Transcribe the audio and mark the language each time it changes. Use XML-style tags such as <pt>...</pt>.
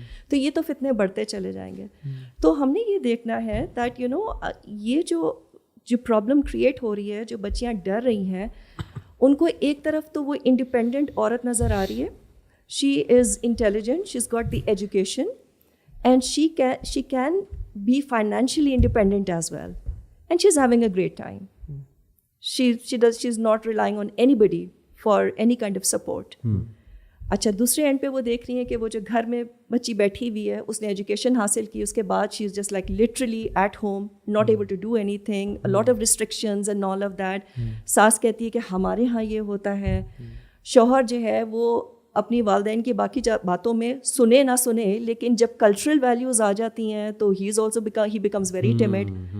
<ur>تو یہ تو فتنے بڑھتے چلے جائیں گے. تو ہم نے یہ دیکھنا ہے</ur> <en>that you know</en> <ur>یہ جو پرابلم کریٹ ہو رہی ہے, جو بچیاں ڈر رہی ہیں, ان کو ایک طرف تو وہ انڈیپینڈنٹ عورت نظر آ رہی ہے,</ur> <en>She is intelligent, she is got the education, and she can be financially independent as well, and she's having a great time. She's not relying on anybody for any kind of support.</en> <ur>اچھا دوسرے and پہ وہ دیکھ رہی ہیں کہ وہ جو گھر میں بچی بیٹھی ہوئی ہے, اس نے ایجوکیشن حاصل کی, اس کے بعد</ur> <en>She is just like literally at home, not able to do anything, lot of restrictions and all of that.</en> <ur>ساس کہتی ہے کہ ہمارے ہاں یہ ہوتا ہے. شوہر جو ہے وہ اپنی والدین کی باقی باتوں میں سنے نہ سنے, لیکن جب کلچرل ویلیوز آ جاتی ہیں تو</ur> <en>He is also he becomes very tamed.</en>